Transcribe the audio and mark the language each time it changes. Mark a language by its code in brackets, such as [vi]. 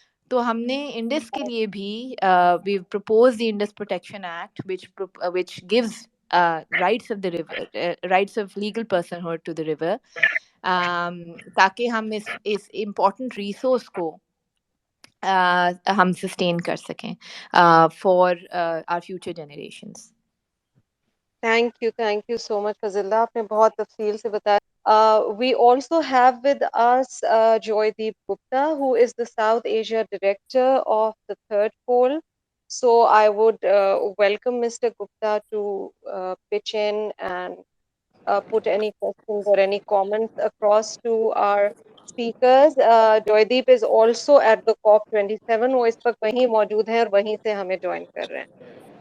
[ur] تو ہم نے انڈس کے لیے بھی [en] we proposed the Indus Protection Act which gives rights of the river, rights of legal personhood to the river, [ur] تاکہ ہم اس امپورٹنٹ ریسورس کو ہم سسٹین کر سکیں [en] For our future generations. [ur] Thank you so مچ فضلہ، آپ نے بہت تفصیل سے بتایا. [en] We also have with us Joydeep Gupta, who is the South Asia Director of the Third Pole. So I would welcome Mr. Gupta to pitch in and put any questions or any comments across to our speakers. Joydeep is also at the COP27. [ur] وہ اس وقت وہیں موجود ہیں اور وہیں سے ہمیں join کر رہے ہیں.